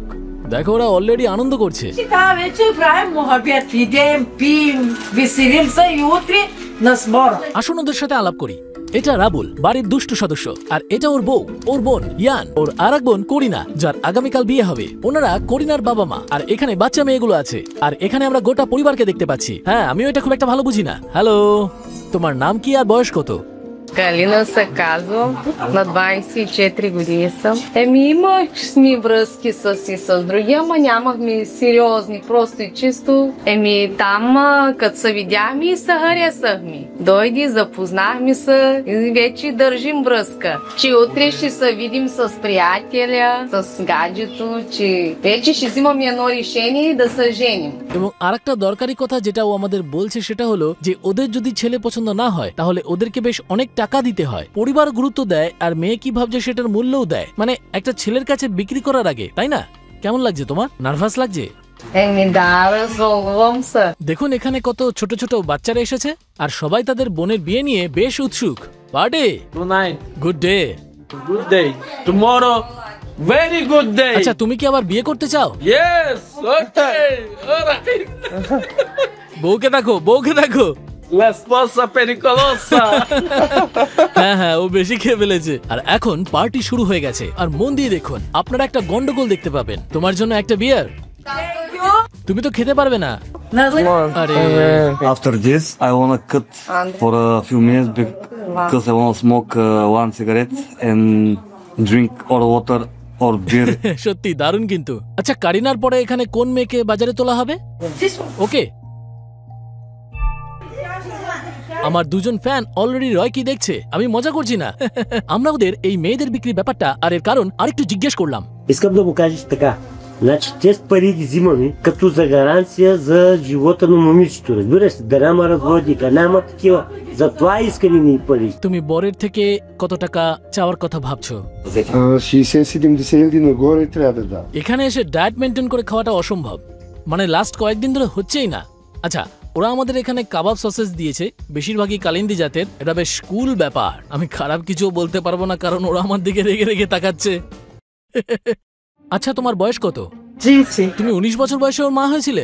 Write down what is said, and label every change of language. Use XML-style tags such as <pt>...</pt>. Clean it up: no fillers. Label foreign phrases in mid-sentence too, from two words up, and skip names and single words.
<bn>দেখো, ওরা অলরেডি আনন্দ করছে। আসুন ওদের সাথে আলাপ করি। এটা রাবুল, বাড়ির দুষ্টু সদস্য, আর এটা ওর বউ, ওর বোন ইয়ান, ওর আরেক বোন করিনা, যার আগামীকাল বিয়ে হবে। ওনারা করিনার বাবা মা, আর এখানে বাচ্চা মেয়েগুলো আছে। আর এখানে আমরা গোটা পরিবারকে দেখতে পাচ্ছি। হ্যাঁ, আমিও এটা খুব একটা ভালো বুঝি না। হ্যালো, তোমার নাম কি আর বয়স কত?</bn> <bg>Галина Саказова, на 24 години. Ми имахме връзки с другия, ама нямахме сериозни, просто и чисто. Там, като се видяхме и се харесахме. Дойди, запознахме се и вече държим връзка. Че утре ще се видим с приятеля, с гаджето, че вече ще взимаме едно решение да се женим.</bg> <bn>এবং আরেকটা দরকারি কথা যেটা ও আমাদের বলছে সেটা হলো যে ওদের যদি ছেলে পছন্দ না হয় তাহলে ওদেরকে বেশ অনেক টাকা দিতে হয়। পরিবার গুরুত্ব দেয়, আর মেয়ে কি ভাবছে সেটার মূল্যও দেয়। মানে একটা ছেলের কাছে বিক্রি করার আগে, তাই না? কেমন লাগছে তোমার? নার্ভাস লাগছে? দেখুন এখানে কত ছোট ছোট বাচ্চারা এসেছে, আর সবাই তাদের বোনের বিয়ে নিয়ে বেশ উৎসুক। পার্টি</bn> <en>Tonight, good day. good day. Tomorrow, very good day.</en> <bn>আচ্ছা, তুমি কি আবার বিয়ে করতে চাও?</bn> <en>Yes, okay, alright.</en> <bn>বউকে দেখো, বউকে দেখো।</bn> <es>La esposa pericolosa.</es> <bn>হ্যাঁ হ্যাঁ, ও বেশি খেয়ে ফেলেছে। আর এখন পার্টি শুরু হয়ে গেছে, আর মন দিয়ে দেখুন, আপনারা একটা গন্ডগোল দেখতে পাবেন। তোমার জন্য একটা বিয়ার। তুমি তো খেতে পারবে না। আরে,</bn> <en>After this, I wanna cut for a few minutes because I wanna smoke one cigarette and drink or water or beer.</en> <bn>সত্যি দারুণ কিন্তু। আচ্ছা, কারিনার পরে এখানে কোন মেয়েকে বাজারে তোলা হবে? ওকে, আমার দুজন ফ্যান অলরেডি রয় কি দেখছে। আমি মজা করছি না। আমরা ওদের এই মেয়েদের বিক্রি ব্যাপারটা আর এর কারণ আরেকটু জিজ্ঞেস করলাম।</bn> <bg>Искам да му кажеш така. Значи, тези пари ги взимаме като за гаранция за живота на момичето. Разбираш ли? Да няма разводи, да няма такива. Затова искаме ни пари.</bg> <bn>তুমি বরের থেকে কত টাকা চাওয়ার কথা ভাবছো?</bn> <bg>60-70 хиляди нагоре трябва да дам.</bg> <bn>এখানে এসে</bn> <en>diet maintain</en> <bn>করে খাওয়াটা অসম্ভব। মানে লাস্ট কয়েকদিন ধরে হচ্ছেই না। আচ্ছা, ওরা আমাদের এখানে কাবাব সসেস দিয়েছে, বেশিরভাগই কালিন্দি জাতের। এটা বেশ কুল ব্যাপার। আমি খারাপ কিছু বলতে পারবো না, কারণ ওরা আমার দিকে রেগে রেগে তাকাচ্ছে। আচ্ছা, তোমার বয়স কত? তুমি 19 বছর বয়সে ওর মা হয়েছিলে?</bn>